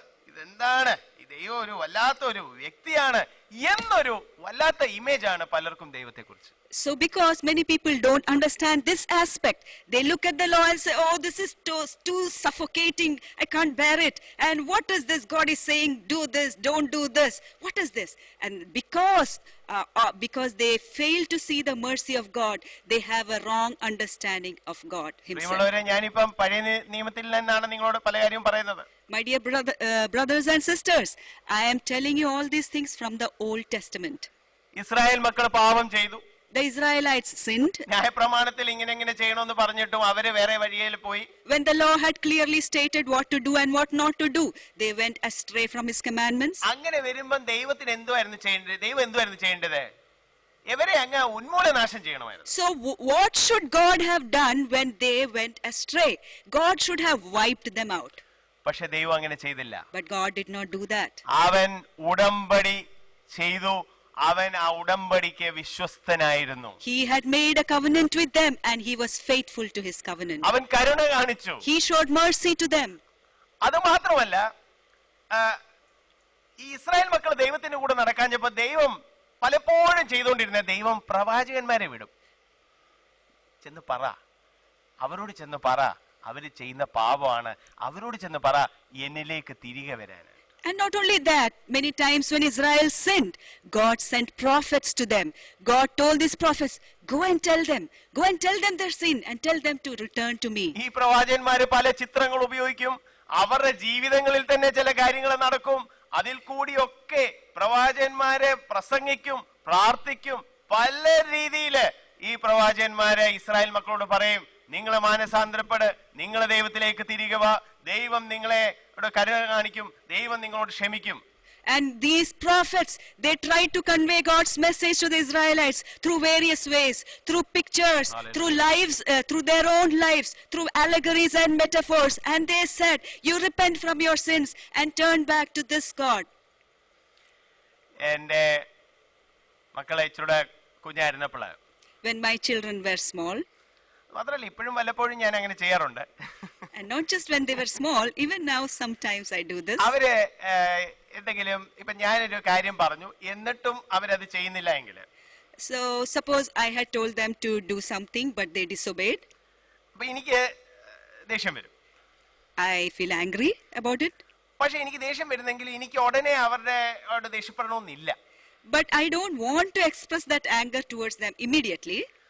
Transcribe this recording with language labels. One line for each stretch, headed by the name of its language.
Malayalam: ഇതെന്താണ് ഈ ദൈവം ഒരു വല്ലാത്ത ഒരു വ്യക്തിയാണ് എന്നൊരു വല്ലാത്ത ഇമേജ് ആണ് പലർക്കും ദൈവത്തെ കുറിച്ച്.
English: So because many people don't understand this aspect, they look at the law and say, oh, this is too suffocating, I can't bear it. And what is this? God is saying, do this, don't do this. What is this? And because they fail to see the mercy of God, they have a wrong understanding of God himself.
Malayalam: ഞാനിപ്പം പഴയ നിയമത്തിൽ നിന്നാണ് നിങ്ങളോട് പല കാര്യം പറയുന്നത്.
English: My dear brothers and sisters, I am telling you all these things from the Old Testament.
Malayalam: Israel മക്കൾ പാപം ചെയ്തു.
English: The Israelites sinned.
Malayalam: ന്യായപ്രമാണത്തിൽ ഇങ്ങനെ ചെയ്യണമെന്ന് പറഞ്ഞിട്ടും അവര് വേറെ വഴിയിൽ പോയി.
English: When the law had clearly stated what to do and what not to do, they went astray from his commandments.
Malayalam: അങ്ങനെ വരുമ്പോൾ ദൈവത്തിന് എന്തുവായിരുന്നു ചെയ്യേണ്ടത്? ദൈവം എന്തുവായിരുന്നു ചെയ്യേണ്ടത്? ഇവരെ അങ്ങ് ഉന്മൂലനാശം ചെയ്യണമായിരുന്നു.
English: So what should God have done when they went astray? God should have wiped them out.
Malayalam: പക്ഷെ ദൈവം അങ്ങനെ ചെയ്തില്ല.
English: But God did not do that.
Malayalam: അവൻ ഉടമ്പടി ചെയ്തു. അവൻ ആ ഉടമ്പടിക്ക് വിശ്വസ്തനായിരുന്നു.
English: He had made a covenant with them and he was faithful to his covenant.
Malayalam: അവൻ കരുണ കാണിച്ചു.
English: He showed mercy to them.
Malayalam: അത് മാത്രമല്ല, ഈ ഇസ്രായേൽ മക്കൾ ദൈവത്തിന്റെ കൂടെ നടക്കാഞ്ഞപ്പോ ദൈവം പലപ്പോഴും ചെയ്തുകൊണ്ടിരുന്ന ദൈവം പ്രവാചകന്മാരെ വിടും. ചെന്ന് പറ, അവരോട് ചെന്ന് പറ, അവര് ചെയ്യുന്ന പാപമാണ്, അവരോട് ചെന്ന് പറ എന്നിലേക്ക് തിരികെ വരാൻ.
English: And not only that, many times when Israel sinned, God sent prophets to them. God told these prophets, go and tell them their sin and tell them to return to me.
Malayalam: ഈ പ്രവാചകന്മാര് പല ചിത്രങ്ങൾ ഉപയോഗിക്കും. അവരുടെ ജീവിതങ്ങളിൽ തന്നെ ചില കാര്യങ്ങൾ നടക്കും. അതിൽ കൂടിയൊക്കെ പ്രവാചകന്മാരെ പ്രസംഗിക്കും, പ്രാർത്ഥിക്കും. പല രീതിയില് ഈ പ്രവാചകന്മാരെ ഇസ്രായേൽ മക്കളോട് പറയും, നിങ്ങൾ മാനസാന്തരപ്പെട്, നിങ്ങൾ ദൈവത്തിലേക്ക് തിരികെ വാ, ദൈവം നിങ്ങളെ കരുണ കാണിക്കും, ദൈവം നിങ്ങളോട് ക്ഷമിക്കും.
English: And these prophets, they tried to convey God's message to the Israelites through various ways, through pictures, through lives, through their own lives, through allegories and metaphors. And they said, you repent from your sins and turn back to this God.
Malayalam: എന്റെ മക്കളെ ഇച്ചിരൂടെ കുഞ്ഞായിരുന്നപ്പോൾ,
English: when my children were small,
Malayalam: മാത്രമല്ല ഇപ്പോഴും വല്ലപ്പോഴും ഞാൻ അങ്ങനെ ചെയ്യാറുണ്ട്.
English: And not just when they were small, even now sometimes I do this.
Malayalam: അവര് എന്തെങ്കിലും ഇപ്പൊ ഞാനൊരു കാര്യം പറഞ്ഞു എന്നിട്ടും അവരത് ചെയ്യുന്നില്ല എങ്കിൽ,
English: so suppose I had told them to do something but they disobeyed,
Malayalam: അപ്പൊ എനിക്ക് ദേഷ്യം വരും.
English: I feel angry about it.
Malayalam: പക്ഷെ എനിക്ക് ദേഷ്യം വരുന്നെങ്കിൽ എനിക്ക് ഉടനെ അവരുടെ ദേഷ്യപ്പെടണമെന്നില്ല.
English: But I don't want to express that anger towards them immediately.